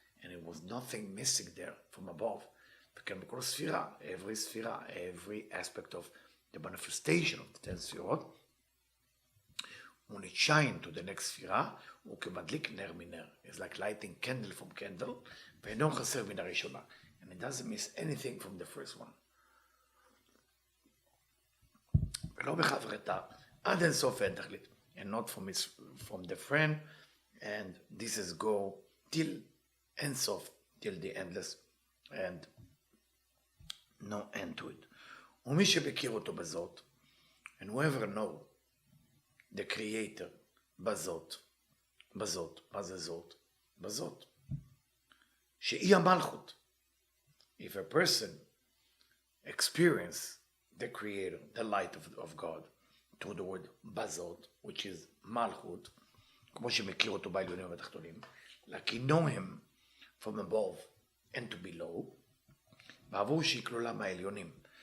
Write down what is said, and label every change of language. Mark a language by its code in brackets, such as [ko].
[en] And it was nothing missing there from above. [he] וכן בכל ספירה, [en] every ספירה, every aspect of the manifestation of the 10 ספירות, when it shine to the next ספירה, [he] הוא כמדליק נר מנר. [en] It's like lighting candle from candle, [he] ואינו חסר מן הראשונה. [en] And it doesn't miss anything from the first one. [he] ולא בחברתה, עד אין סוף אין תכלית. [en] And not from the friend, and this is go till אין סוף, till the endless, and no end to it. [he] ומי שבכיר אותו בזאת, [en] and whoever know the creator [he] בזאת, מה זה זאת? בזאת. שהיא המלכות. [en] If a person experience the creator, the light of God, through the word בזאת, which is מלכות, [he] כמו שמכיר אותו בעליונים ובתחתונים, [en] like he know him from above and to below, [he] בעבור שהיא כלולה מהעליונים.